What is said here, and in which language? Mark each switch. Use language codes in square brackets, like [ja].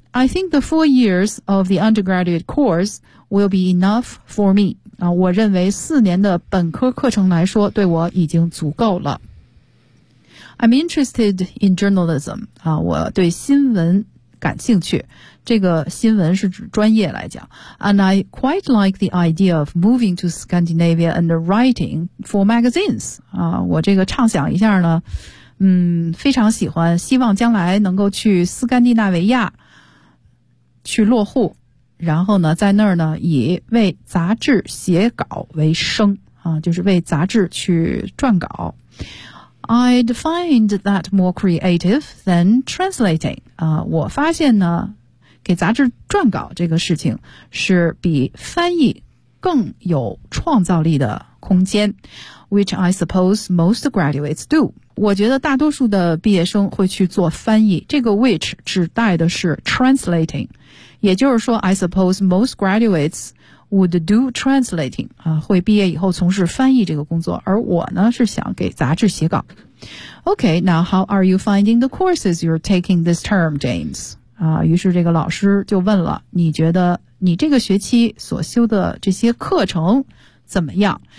[en] I think the 4 years of the undergraduate course will be enough for me. [zh] 我认为四年的本科课程来说对我已经足够了。 [en] I'm interested in journalism. [zh] 我对新闻感兴趣。这个新闻是指专业来讲。 [en] And I quite like the idea of moving to Scandinavia and writing for magazines. [zh] 我这个畅想一下呢非常喜欢，希望将来能够去斯堪的纳维亚去落户，然后呢在那儿呢以为杂志写稿为生就是为杂志去撰稿。 [en] I'd find that more creative than translating. [zh] 我发现呢给杂志撰稿这个事情是比翻译更有创造力的空间， [en] which I suppose most graduates do. [zh] 我觉得大多数的毕业生会去做翻译，这个 which 指代的是 translating， 也就是说 [en] I suppose most graduates would do translating， [zh] 会毕业以后从事翻译这个工作，而我呢是想给杂志写稿。 [en] OK, now how are you finding the courses you're taking this term, James? [zh] 于是这个老师就问了，你觉得你这个学期所修的这些课程怎么样？